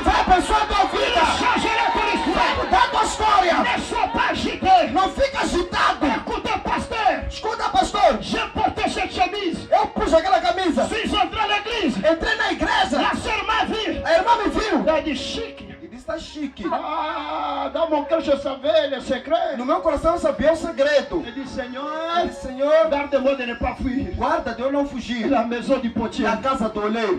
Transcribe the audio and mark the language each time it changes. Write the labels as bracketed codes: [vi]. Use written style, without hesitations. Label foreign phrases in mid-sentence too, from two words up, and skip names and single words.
[pt] abençoa a tua vida. [fr] Changer ton [pt] Vai [fr] histoire. [pt] mudar a tua história. [fr] Ne sois pas agité. [pt] Não fica agitado. [fr] Écoutez, pasteur. [pt] Escuta, pastor. [fr] J'ai porté cette chemise. [pt] Eu pus aquela camisa. [fr] Je suis entré à l'église. [pt] Entrei na igreja. [fr] La sœur m'a vu. [pt] A irmã me viu. [fr] Elle a dit chic. [pt] E disse, tá chique. [fr] Ah, dans mon cœur, je savais le secret. [pt] No meu coração eu sabia o segredo. [fr] Je dis, [pt] Eu [fr] Seigneur, [pt] disse, Senhor, [fr] garde-moi de ne pas fuir. [pt] guarda de eu não fugir [fr] La maison du potier. [pt] da casa do oleiro.